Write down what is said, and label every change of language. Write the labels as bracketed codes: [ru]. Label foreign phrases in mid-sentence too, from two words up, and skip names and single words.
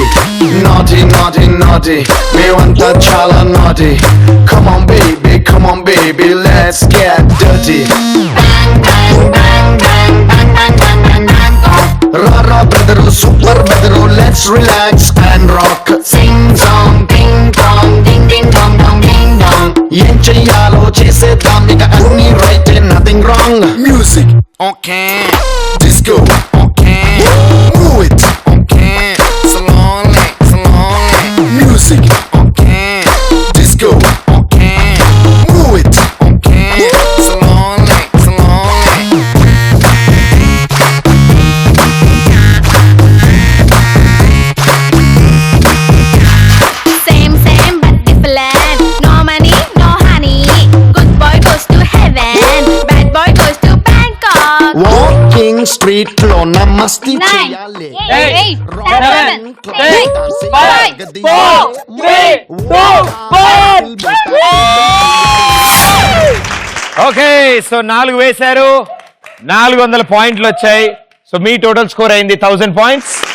[en] Naughty, naughty, naughty. Me want the chala naughty. Come on, baby, let's get dirty. Rara brother, super brother, let's relax and rock. Sing song, ding dong, ding ding dong dong ding dong. [te] ఏం చేయాలో చేసేదాం నీకా అన్నీ [en] right, nothing wrong. Music, okay. Disco, okay. Move it, okay. Slowly, slowly. Music, okay. Disco, okay. Move it, okay. Slowly, slowly. Same but different. No money, no honey. Good boy goes to heaven. Bad boy goes to Bangkok. Walking street lo namaste 9 [te] cheyale. [en] 8 7 6 5 4 3 2 okay, so [te] 4 వేశారు, 400 పాయింట్లు వచ్చాయి. సో మీ [en] total score [te] అయింది 1000 పాయింట్స్.